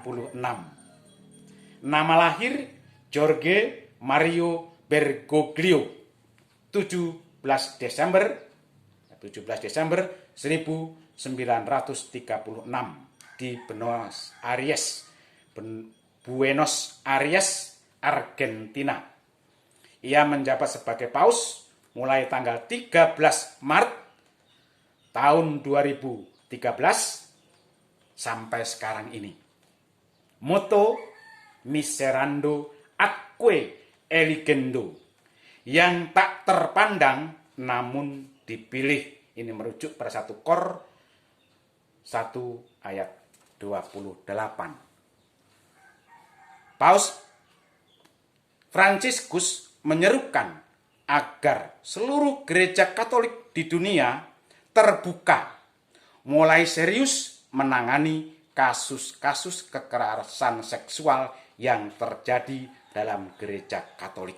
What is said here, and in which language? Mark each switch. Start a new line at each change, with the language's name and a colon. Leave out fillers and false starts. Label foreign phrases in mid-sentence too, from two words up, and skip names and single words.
Indonesian: Nama lahir Jorge Mario Bergoglio, 17 Desember 1936 di Buenos Aires, Argentina. Ia menjabat sebagai paus mulai tanggal 13 Maret tahun 2013 sampai sekarang ini.
Latin: Motto Miserando atque eligendo,
Indonesian: yang tak terpandang namun dipilih. Ini merujuk pada 1 Kor 1 ayat 28. Paus Franciscus menyerukan agar seluruh gereja Katolik di dunia terbuka, mulai serius menangani kasus-kasus kekerasan seksual yang terjadi dalam gereja Katolik.